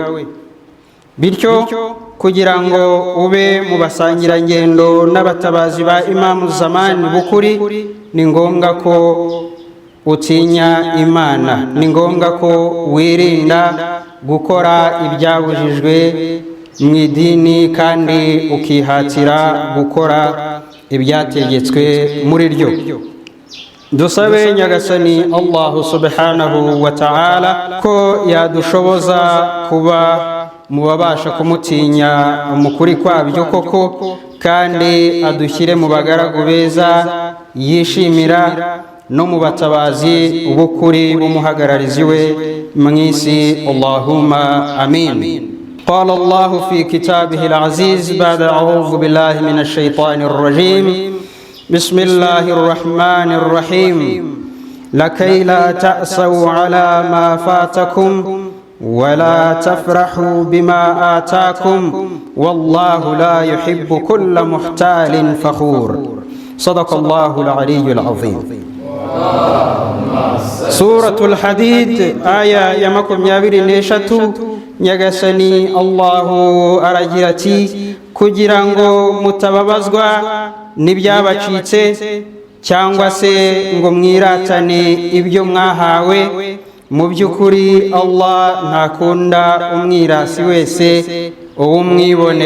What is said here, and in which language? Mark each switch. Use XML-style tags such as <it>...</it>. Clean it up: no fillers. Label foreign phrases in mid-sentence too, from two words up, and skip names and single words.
<rw>Bityo kugira ngo ube mu basangirangendo n'abatabazi ba Imamu Zamani bukuri, ni ngombwa ko utinya Imana, ni ngombwa ko wirinda gukora ibyabujijwe mu idini kandi ukihatira gukora ibyategetswe muri ryo. dusabe nyagasani Allah</rw> <ar>سبحانه وتعالى</ar> <rw>ko yadushoboza kuba mubabasha kumutinya umukuri kwabyo koko kandi adushyire mu bagaragu beza yishimira no mu batabazi ubukuri bumuhagararizi we mwisi.</rw> <ar>اللهم آمين. قال الله في كتابه العزيز بعد أعوذ بالله من الشيطان الرجيم بسم الله الرحمن الرحيم لكي لا تأسوا على ما فاتكم ولا تفرحوا بما آتاكم والله لا يحب كل محتال فخور. صدق الله العلي العظيم. سورة الحديد آية يمكم يابير نيشتو</ar> <rw>nyagasani Allahu aragira ati kugira ngo mutababazwa n'ibyabacitse cyangwa se ngo mwiratane ibyo mwahawe, mu by'ukuri Allah ntakunda umwirasi wese uwumwibone.</rw>